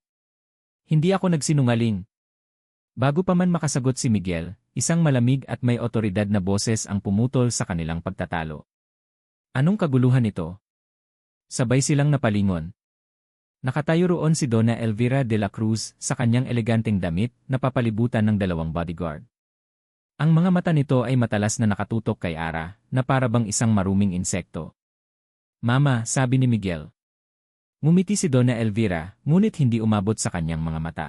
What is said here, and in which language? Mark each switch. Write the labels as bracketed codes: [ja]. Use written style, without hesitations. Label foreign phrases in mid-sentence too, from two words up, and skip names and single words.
[tl] Hindi ako nagsinungaling. Bago pa man makasagot si Miguel, isang malamig at may otoridad na boses ang pumutol sa kanilang pagtatalo. Anong kaguluhan ito? Sabay silang napalingon. Nakatayo roon si Donna Elvira de la Cruz sa kanyang eleganteng damit na papalibutan ng 2 bodyguard. Ang mga mata nito ay matalas na nakatutok kay Ara, na parabang isang maruming insekto. Mama, sabi ni Miguel. Ngumiti si Donna Elvira, ngunit hindi umabot sa kanyang mga mata.